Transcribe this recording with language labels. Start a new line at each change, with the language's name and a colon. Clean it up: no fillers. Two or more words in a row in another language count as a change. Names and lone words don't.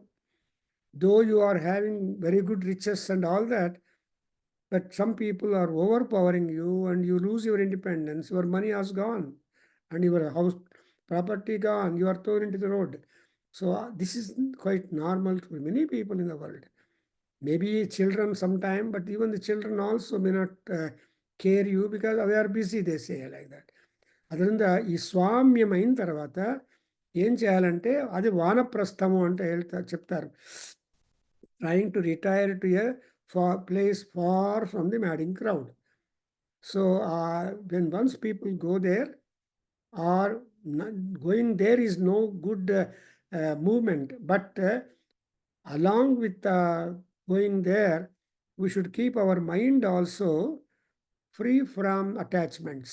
English: Though you are having very good riches and all that, but some people are overpowering you and you lose your independence, your money has gone and your house property gone, you are thrown into the road. So this is quite normal to many people in the world. Maybe children sometime, but even the children also may not care you because they are busy, they say like that.
Kannada: ಅದರಿಂದ ಈ ಸ್ವಾಮ್ಯಂ
Telugu: అయిన తర్వాత ఏం చేయాలంటే అది వానప్రస్థము అంటే చెప్తారు.
English: Trying to retire to a place far from the madding crowd. So when once people go there, or going there is no good movement, but along with going there, we should keep our mind also free from attachments.